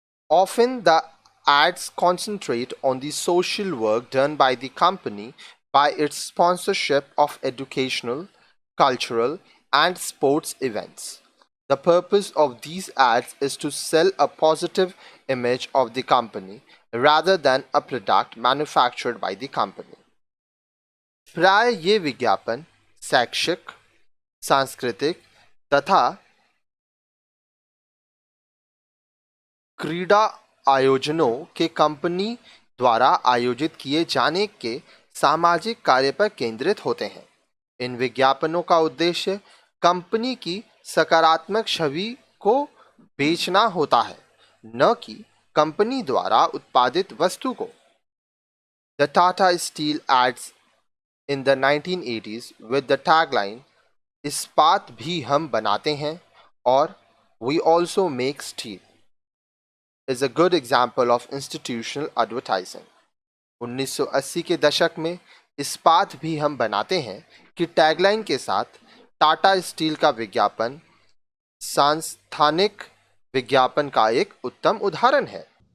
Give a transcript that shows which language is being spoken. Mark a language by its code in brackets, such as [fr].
[en] Often the ads concentrate on the social work done by the company by its sponsorship of educational, cultural and sports events. The purpose of these ads is to sell a positive image of the company rather than a product manufactured by the company. [hi] प्राय ये विज्ञापन शैक्षिक, सांस्कृतिक तथा क्रीड़ा आयोजनों के company द्वारा आयोजित किए जाने के सामाजिक कार्य पर केंद्रित होते हैं। इन विज्ञापनों का उद्देश्य कंपनी की सकारात्मक छवि को बेचना होता है, न कि कंपनी द्वारा उत्पादित वस्तु को। [en] The Tata Steel ads in the 1980s with the tagline [hi] इस्पात भी हम बनाते हैं [en] और we also make steel is a good example of institutional advertising. [hi] 1980 के दशक में इस्पात भी हम बनाते हैं कि टैगलाइन के साथ टाटा स्टील का विज्ञापन सांस्थानिक विज्ञापन का एक उत्तम उदाहरण है।